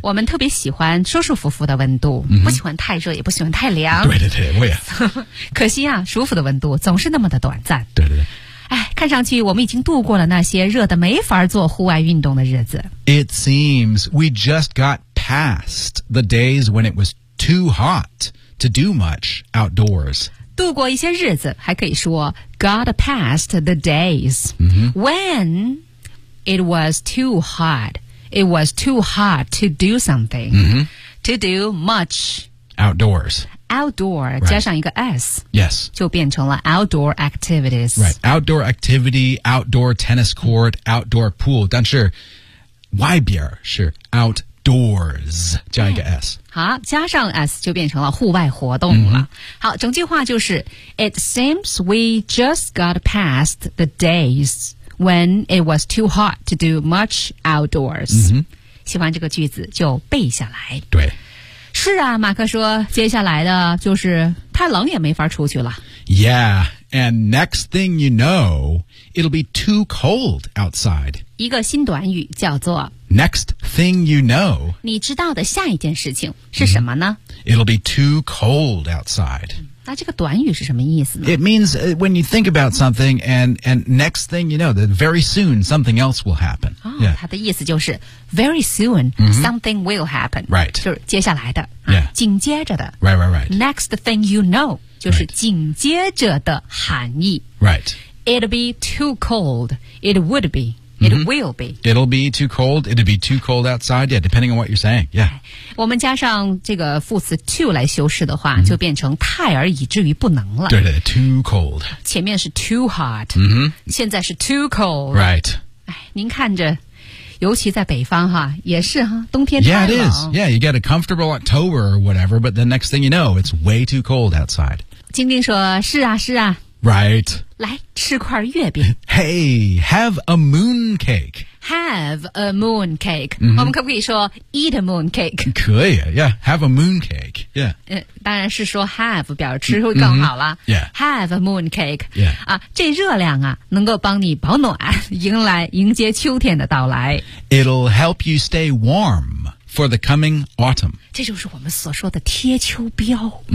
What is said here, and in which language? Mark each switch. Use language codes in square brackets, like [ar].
[zh] 我们特别喜欢舒舒服服的温度、不喜欢太热也不喜欢太凉对对对我也可惜啊舒服的温度总是那么的短暂对对对看上去我们已经度过了那些热得没法做户外运动的日子。 [en] It seems we just got past the days when it was too hot to do much outdoors. [zh] 度过一些日子还可以说 [en] got past the days.、When it was too hot, it was too hot to do something,、to do much outdoors. Outdoor、right. 加上一个 S Yes [zh] 就变成了 outdoor activities [en] Right, outdoor activity, outdoor tennis court, outdoor pool [zh] 但是外边是 [en] outdoors [zh] 加一个 [en] S [zh] 好加上 S 就变成了户外活动了、好整句话就是 [en] It seems we just got past the days when it was too hot to do much outdoors、 [zh] 喜欢这个句子就背下来对是啊马克说接下来的就是太冷也没法出去了。 [en] Yeah, and next thing you know, it'll be too cold outside. [zh] 一个新短语叫做 [en] Next thing you know. [zh] 你知道的下一件事情是什么呢、 [en] It'll be too cold outside. [zh] 那这个短语是什么意思呢 [en] It means when you think about something and next thing you know, that very soon something else will happen. [zh] 哦、它的意思就是 [en] Very soon, something will happen. Right. [zh] 就是接下来的、 [en] Yeah. [zh] 紧接着的。 [en] Right, right, right. Next thing you know, [zh] 就是紧接着的含义。 [en] Right. It'll be too cold. It would be. It will be. It'll be too cold. It'll be too cold outside. Yeah, depending on what you're saying. Yeah. [zh] 我们加上这个副词 too 来修饰的话、就变成太而以至于不能了。对对 too cold. 前面是 too hot. 现在是 too cold. [en] Right. [zh] 您看着。尤其在北方哈，也是哈，冬天太冷。 [en] Yeah, it is. Yeah, you get a comfortable October or whatever, but the next thing you know, it's way too cold outside. [zh] 晶晶说：“是啊，是啊。” [en] Right. [zh] 来吃块月饼。 [en] Hey, have a moon cake. Have a moon cake.、 [zh] 我们可不可以说 [en] eat a moon cake? 可以 ，Yeah. Have a moon cake. Yeah. [zh] 当然是说 have 表示吃会更好了。 [en] Yeah. Have a moon cake. Yeah. [zh] 啊，这热量啊，能够帮你保暖，迎接秋天的到来。 [en] It'll help you stay warm for the coming autumn. [zh] 这就是我们所说的贴秋膘。